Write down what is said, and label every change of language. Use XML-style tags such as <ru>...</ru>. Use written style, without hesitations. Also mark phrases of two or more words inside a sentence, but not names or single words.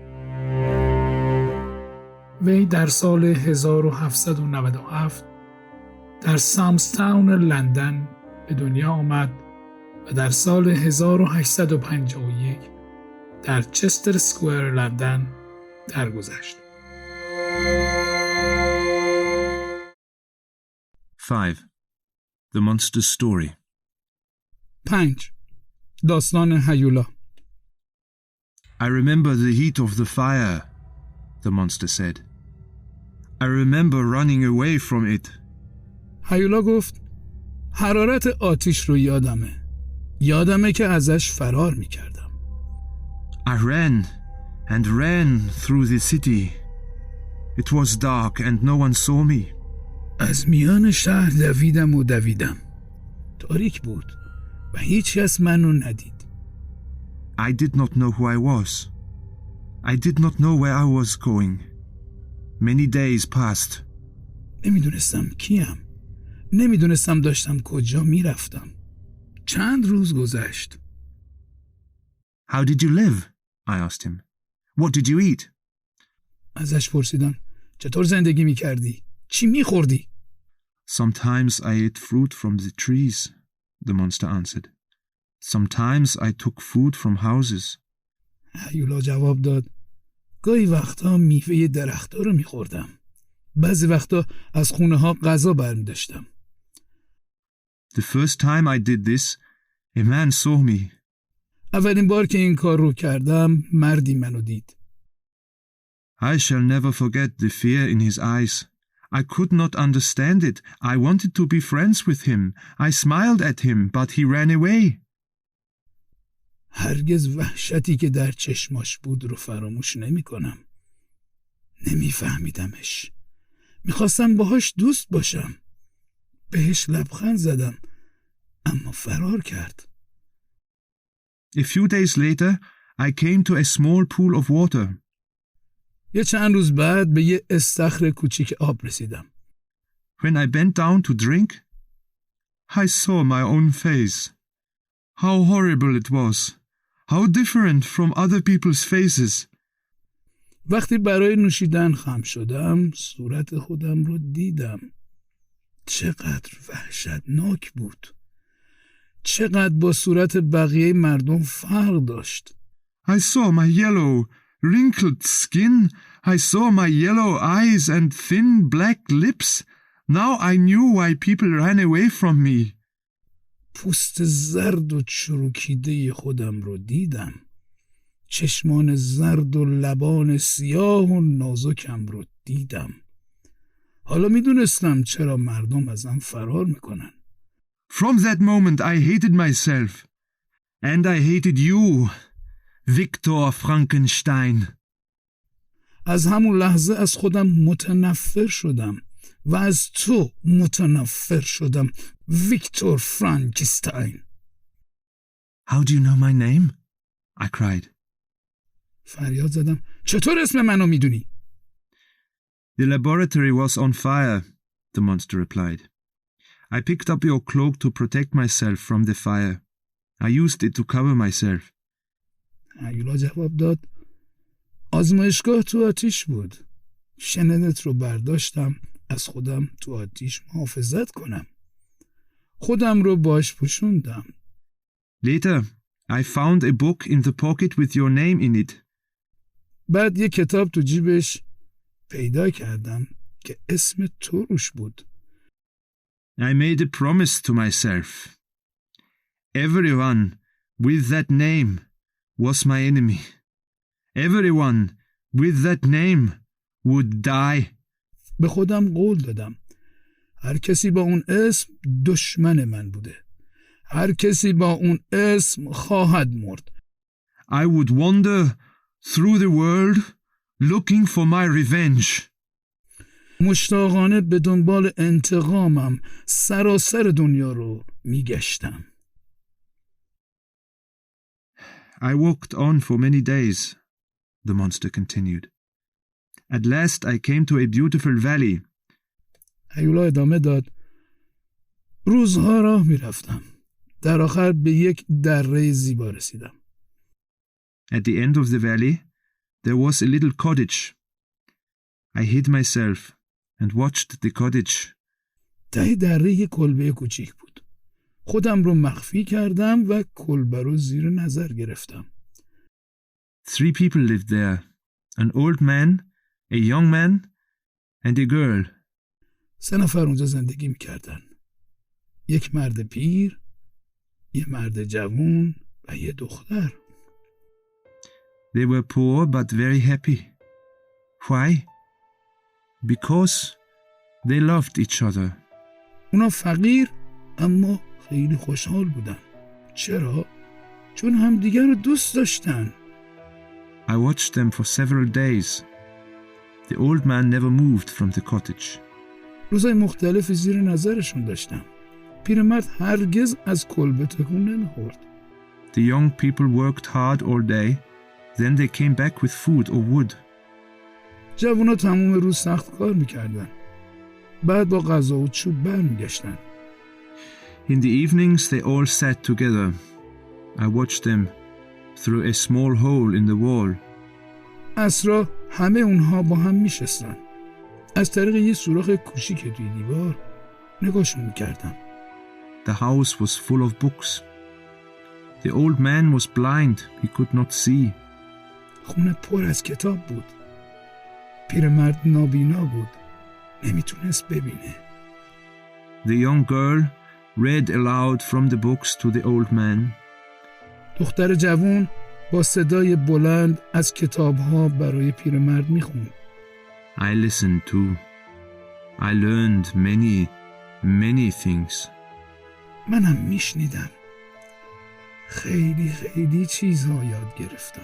<fa>وی در سال 1797 در سامستاون لندن به دنیا آمد و در سال 1851 در چستر اسکوئر لندن درگذشت. 5.</fa> <en>The Monster's Story. 5.</en> <fa>داستان هیولا.</fa> <en>I remember the heat of the fire, the monster said. I remember running away from it.</en> <fa>هیولا گفت حرارت آتش رو یادمه که ازش فرار میکردم.</fa> <en>I ran and ran through the city. It was dark and no one saw me.</en> <fa>از میان شهر دویدم. تاریک بود و هیچ کس منو ندید.</fa> <en>I did not know who I was. I did not know where I was going. Many days passed.</en> <fa>نمیدونستم کیم. نمیدونستم داشتم کجا میرفتم. چند روز گذشت.</fa> <en>How did you live? I asked him. What did you eat?</en> <fa>ازش پرسیدم چطور زندگی میکردی؟ چی میخوردی؟</fa> <en>Sometimes I ate fruit from the trees, the monster answered. Sometimes I took food from houses.</en> <fa>هیولا جواب داد گاهی وقتا میوه درخت‌ها رو میخوردم. بعضی وقتا از خونه ها غذا برمی‌داشتم.</fa> <en>The first time I did this, a man saw me.</en> <fa>اولین بار که این کار رو کردم مردی منو دید.</fa> <en>I shall never forget the fear in his eyes. I could not understand it. I wanted to be friends with him. I smiled at him, but he ran away.</en> <fa>هرگز وحشتی که در چشماش بود رو فراموش نمی کنم. نمیفهمیدمش. میخواستم باهاش دوست باشم. بهش لبخند زدم. اما فرار کرد.</fa> <en>A few days later, I came to a small pool of water.</en> <fa>یه چند روز بعد به یه استخر کوچیک آب رسیدم.</fa> <en>When I bent down to drink, I saw my own face. How horrible it was. How different from other people's faces.</en> <fa>وقتی برای نوشیدن خم شدم صورت خودم رو دیدم. چقدر وحشتناک بود. چقدر با صورت بقیه مردم فرق داشت.</fa> <en>I saw my yellow, wrinkled skin. I saw my yellow eyes and thin black lips. Now I knew why people ran away from me.</en> <fa>پوست زرد و چروکیده خودم رو دیدم. چشمان زرد و لبان سیاه و نازکم رو دیدم. حالا میدونستم چرا مردم ازم فرار میکنن.</fa> <en>From that moment I hated myself. And I hated you, Victor Frankenstein.</en> <fa>از همون لحظه از خودم متنفر شدم و از تو متنفر شدم، ویکتور فرانکیستاین.</fa> <en>How do you know my name? I cried.</en> <fa>فریاد زدم چطور اسم منو میدونی؟</fa> <en>The laboratory was on fire, the monster replied. I picked up your cloak to protect myself from the fire. I used it to cover myself.</en> <fa>هیولا جواب داد آزمایشگاه تو آتیش بود. شنلت رو برداشتم از خودم تو آتیش محافظت کنم. خودم رو باش پوشوندم.</fa> <en>Later, I found a book in the pocket with your name in it.</en> <fa>بعد یه کتاب تو جیبش پیدا کردم که اسم تو روش بود.</fa> <en>I made a promise to myself. Everyone with that name was my enemy. Everyone with that name would die.</en> <fa>به خودم قول دادم هر کسی با اون اسم دشمن من بوده. هر کسی با اون اسم خواهد مرد.</fa> <en>I would wander through the world looking for my revenge.</en> <fa>مشتاقانه به دنبال انتقامم سراسر دنیا رو میگشتم.</fa> <en>I walked on for many days, the monster continued. At last I came to a beautiful valley.</en> <fa>هیولا ادامه داد. روزها راه میرفتم. در آخر به یک دره زیبا رسیدم.</fa> <en>At the end of the valley, there was a little cottage. I hid myself and watched the cottage.</en> <fa>ته دره یک کلبه کوچیک بود. خودم رو مخفی کردم و کلبه رو زیر نظر گرفتم.</fa> <en>3 people lived there. An old man, a young man, and a girl.</en> <fa>3 نفر اونجا زندگی میکردن. یک مرد پیر، یک مرد جوان و یک دختر.</fa> <en>They were poor but very happy. Why? Because they loved each other.</en> <fa>اونا فقیر اما خیلی خوشحال بودن. چرا؟ چون همدیگر رو دوست داشتن.</fa> <en>I watched them for several days. The old man never moved from the cottage.</en> <fa>روزای مختلفی زیر نظرشون داشتم. پیرمرد هرگز از کلبه تکون نمیخورد.</fa> <en>The young people worked hard all day. Then they came back with food or wood.</en> <fa>جوونا تمام روز سخت کار میکردن. بعد با غذا و چوب برمیگشتن.</fa> <en>In the evenings they all sat together. I watched them through a small hole in the wall.</en> <fa>عصرا همه اونها با هم میشستن. از طریق یه سوراخ کوچیک توی دیوار نگاهشون میکردم.</fa> <en>The house was full of books. The old man was blind. He could not see.</en> <fa>خونه پر از کتاب بود. پیرمرد نابینا بود. نمیتونست ببینه.</fa> <en>The young girl read aloud from the books to the old man.</en> <fa>دختر جوان با صدای بلند از کتابها برای پیرمرد میخوند.</fa> <en>I listened too. I learned many things.</en> <fa>منم میشنیدم. خیلی چیزها یاد گرفتم.</fa>